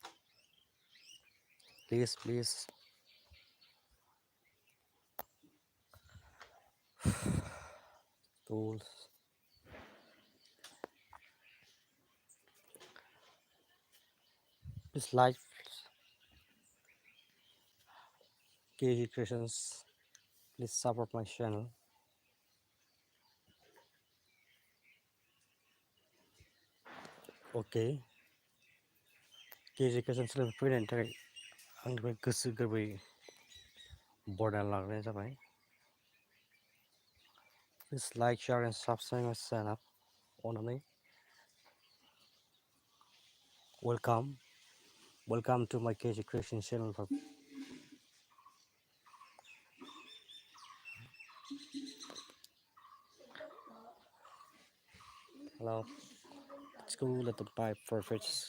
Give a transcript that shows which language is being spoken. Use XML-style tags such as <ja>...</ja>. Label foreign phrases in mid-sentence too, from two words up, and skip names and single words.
<en>please tools please like KG Creations please support my channel</en> <brx>okay KG Creations फैनायनि थाखाय आंनिफ्राय गोसो गोरबोयै बरायना लाग्रोनाय जाबाय</brx> <en>please like share and subscribe my channel अननानै welcome to my KG Creation channel hello let's go let the pipe for fish</en>